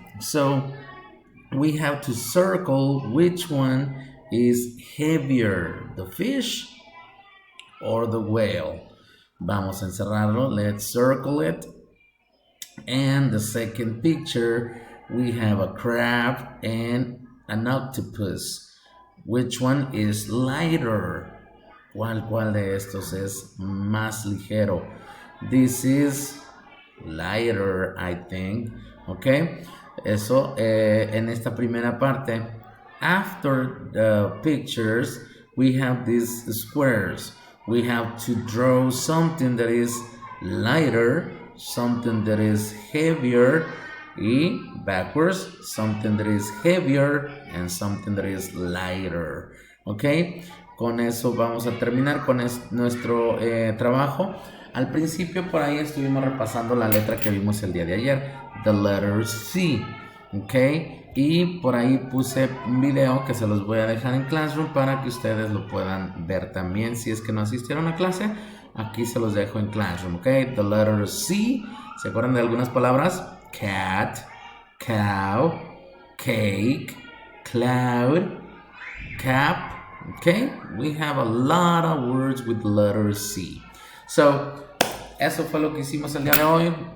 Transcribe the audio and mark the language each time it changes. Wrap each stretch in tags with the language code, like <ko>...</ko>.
<en>So we have to circle which one is heavier, the fish or the whale.</en> <es>Vamos a encerrarlo.</es> <en>Let's circle it. And the second picture, we have a crab and an octopus. Which one is lighter?</en> <es>¿Cuál de estos es más ligero?</es> <en>This is lighter, I think. Okay.</en> <es>Eso en esta primera parte.</es> <en>After the pictures, we have these squares. We have to draw something that is lighter, something that is heavier, y backwards, something that is heavier and something that is lighter.</en> <es>Ok, con eso vamos a terminar con nuestro trabajo. Al principio por ahí estuvimos repasando la letra que vimos el día de ayer,</es> <en>the letter C,</en> <es>ok, y por ahí puse un video que se los voy a dejar en Classroom para que ustedes lo puedan ver también. Si es que no asistieron a clase, aquí se los dejo en Classroom, ok,</es> <en>the letter C.</en> <es>¿Se acuerdan de algunas palabras?</es> <en>Cat, cow, cake, cloud, cap. Okay, we have a lot of words with the letter C.</en> <es>So, eso fue lo que hicimos el día de hoy.</es>